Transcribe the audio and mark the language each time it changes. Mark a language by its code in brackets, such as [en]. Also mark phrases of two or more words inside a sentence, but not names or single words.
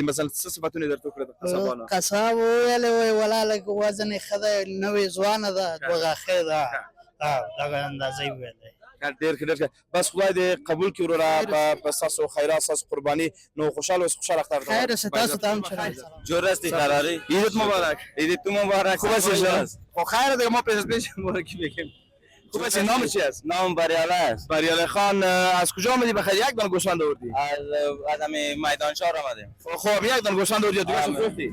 [ps] مثلا څه صفتونه یې درته وکړه د قصابانو؟ قصاب وویلې وایي ولا لږ وزن یې ښه دی، نوې ځوانه ده، دوه غاښې ده. دغه اندازه یې وویلی. ډېر ښه ډېر ښه. بس خدای دې قبول کړي وروره په ستاسو خیرات، ستاسو قرباني. نو خوشحاله اوسئ، خوشحاله اختر. خیر اوسئ، تاسو ته هم [fa] جور هستی فراری. عیدت مبارک. عیدت تو مبارک. خوب هستی شما؟ خب خیر دیگه ما پیش مبارکی بگیم. خوب هستی. نام چی است؟ نام بریاله است. بریاله خان. از کجا آمدی بخیر؟ یک دانه گوسفند آوردی؟ از میدان شهر آمدیم. خب یک دانه گوسفند آوردی یا دیگه چه فروختی؟